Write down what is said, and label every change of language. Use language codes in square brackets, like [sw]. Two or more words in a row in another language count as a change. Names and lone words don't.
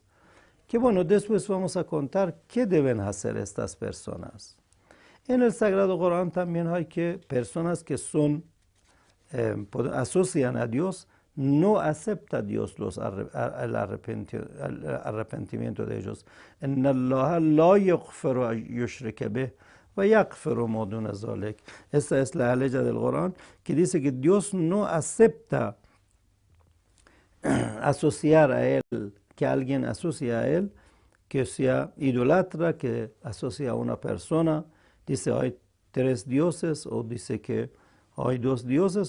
[es] Que bueno, después vamos a contar qué deben hacer estas personas. En el Sagrado Corán también hay que personas que son, asocian a Dios, no acepta Dios el arrepentimiento de ellos. [ar] إِنَّ اللَّهَ لَا يَغْفِرُ أَن يُشْرِكَ بِهِ وَيَغْفِرُ مَا دُونَ ذَلِكَ. [es] Esta es la ley del Corán que dice que Dios no acepta asociar a Él, que alguien asocie a Él, que sea idolatra, que asocia a una persona. Dice hay 3 dioses o dice que hay 2 dioses.